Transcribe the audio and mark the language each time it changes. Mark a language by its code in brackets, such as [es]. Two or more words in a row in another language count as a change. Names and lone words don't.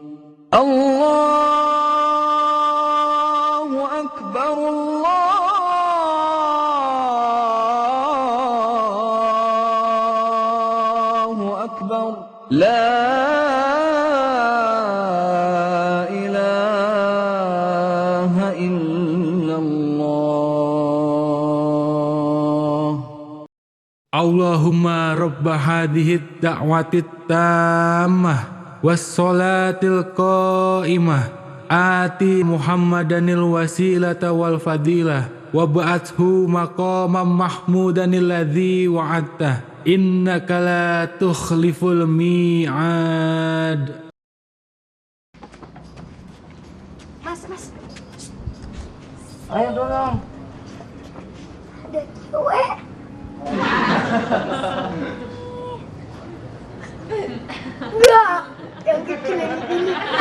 [ar] الله أكبر الله أكبر لا إله إلا الله اللهم رب هذه الدعوة التامة والصلاة القائمة آت محمدا الوسيلة والفضيلة وابعثه مقاما محمودا الذي وعدته إنك لا تخلف الميعاد. [id] Mas. Ayo dorong. Ada cewek. Enggak, yang kecil ini.